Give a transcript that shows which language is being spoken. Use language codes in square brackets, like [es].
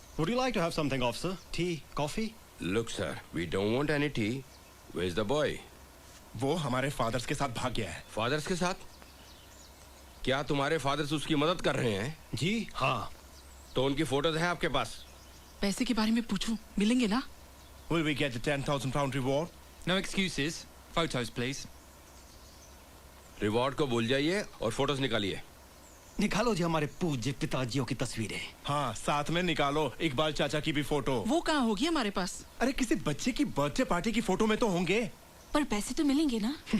[en] Would you like to have something, officer? Tea, coffee? Look, sir, we don't want any tea. Where's the boy? [hi] वो हमारे fathers के साथ भाग गया है। फादर्स के साथ? क्या तुम्हारे फादर्स उसकी मदद कर रहे हैं? जी हाँ। तो उनकी फोटोज हैं आपके पास? पैसे के बारे में पूछूं, मिलेंगे ना? [en] Will we get the 10,000 pound reward? No excuses. Photos, please. [hi] Reward को भूल जाइए और फोटोज निकालिए। निकालो जी हमारे पूज्य पिताजियों की तस्वीरें। हाँ, साथ में निकालो इकबाल चाचा की भी फोटो। वो कहाँ होगी हमारे पास? अरे किसी बच्चे की बर्थडे पार्टी की फोटो में तो होंगे। पर पैसे तो मिलेंगे ना?